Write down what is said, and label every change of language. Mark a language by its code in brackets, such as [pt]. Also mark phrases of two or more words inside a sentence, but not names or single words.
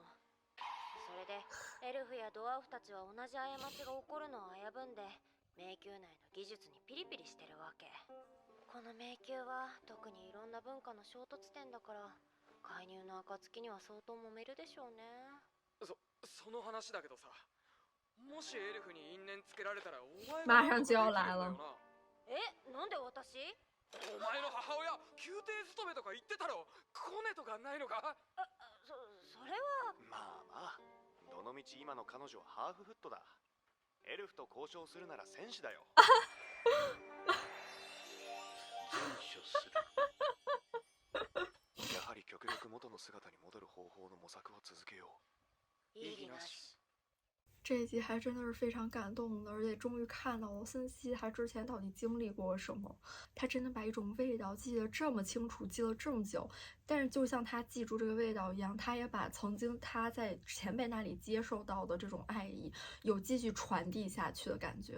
[ja] それでエルフやドワーフたちは同じ過ちが起こるのを危ぶんで、迷宮内の技術にピリピリしてるわけ。この迷宮は特にいろんな文化の衝突点だから、介入の暁には相当揉めるでしょうね。その話だけどさ、もしエルフに因縁つけられたらお前 [zh] 马上就要来了。 [ja] え、なんで私？お前の母親宮廷勤めとか言ってたろ。コネとかないのか？それは。まあまあ、どのみち今の彼女はハーフフットだ。エルフと交渉するなら戦士だよ。善処する。やはり極力元の姿に戻る方法の模索は続けよう。意義なし。 [zh] 这一集还真的是非常感动的，而且终于看到了森西他之前到底经历过什么。他真的把一种味道记得这么清楚，记了这么久。但是就像他记住这个味道一样，他也把曾经他在前辈那里接受到的这种爱意，有继续传递下去的感觉。